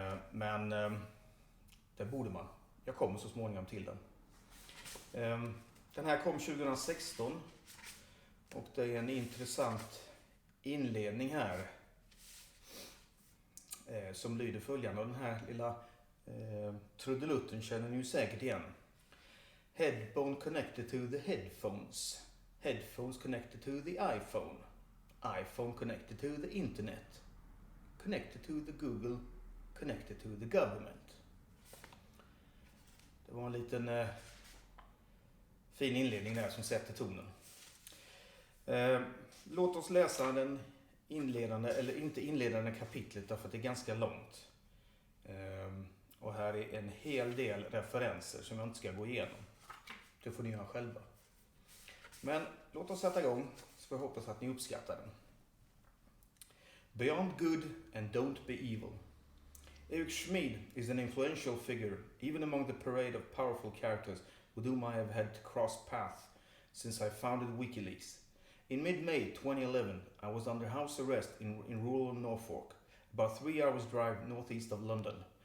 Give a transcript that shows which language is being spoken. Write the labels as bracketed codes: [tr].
[sv] Men det borde man. Jag kommer så småningom till den. Den här kom 2016 och det är en intressant inledning här som lyder följande. Och den här lilla trudelutten känner ni ju säkert igen. [en] Headphone connected to the headphones. Headphones connected to the iPhone. iPhone connected to the internet. Connected to the Google. Connected to the government. [sv] Det var en liten fin inledning där som sätter tonen. Låt oss läsa den inledande, eller inte inledande kapitlet därför att det är ganska långt. Och här är en hel del referenser som jag inte ska gå igenom. Det får ni göra själva. Men låt oss sätta igång så jag hoppas att ni uppskattar den. [en] Beyond good and don't be evil. Eric Schmid is an influential figure, even among the parade of powerful characters with whom I have had to cross paths since I founded WikiLeaks. In mid-May 2011, I was under house arrest in rural Norfolk, about 3 hours drive northeast of London.